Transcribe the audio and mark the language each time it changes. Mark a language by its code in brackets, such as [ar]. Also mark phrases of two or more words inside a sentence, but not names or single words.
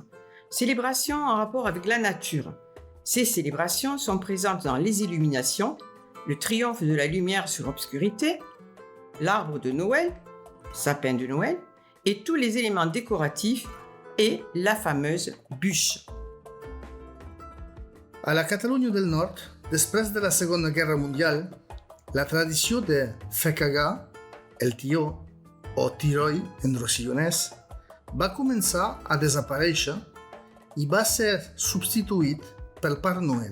[fr] Célébrations en rapport avec la nature. Ces célébrations sont présentes dans les illuminations, le triomphe de la lumière sur l'obscurité, l'arbre de Noël, sapin de Noël, et tous les éléments décoratifs et la fameuse bûche. [ca] A la Catalunya del Nord, després de la Segona Guerra Mundial, la tradició de fer cagar, el tió, o tiroi en rossillonès, va començar a desaparèixer i va ser substituït pel Pare Noel.